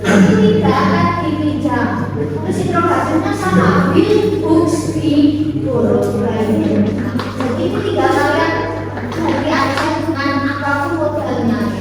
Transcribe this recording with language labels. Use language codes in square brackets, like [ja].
[id] Ini tidak akan dipinjam. Terus interogasinya sama, [en] will books be borrowed by them. [id] Jadi ini tinggal kalian ganti aja dengan apapun modalnya.